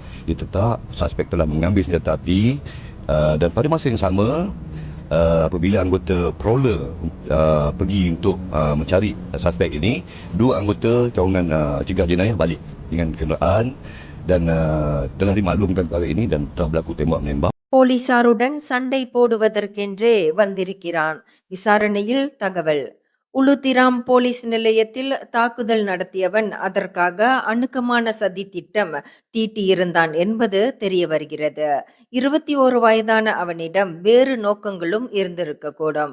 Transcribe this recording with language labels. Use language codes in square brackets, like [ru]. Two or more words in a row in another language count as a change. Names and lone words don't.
[ms] Suspek telah mengambil senjata api dan pada masa yang sama apabila anggota prowler pergi untuk mencari suspek ini, dua anggota cawangan cegah jenayah balik dengan kenderaan dan telah dimaklumkan perkara ini dan telah berlaku tembak menembak. [ta] போலீசாருடன் சண்டை போடுவதற்கென்றே வந்திருக்கிறான். விசாரணையில் தகவல். உளுத்திராம் போலீஸ் நிலையத்தில் தாக்குதல் நடத்தியவன் அதற்காக அணுக்கமான சதி திட்டம் தீட்டியிருந்தான் என்பது தெரிய வருகிறது. 21 வயதான அவனிடம் வேறு நோக்கங்களும் இருந்திருக்கக்கூடும்.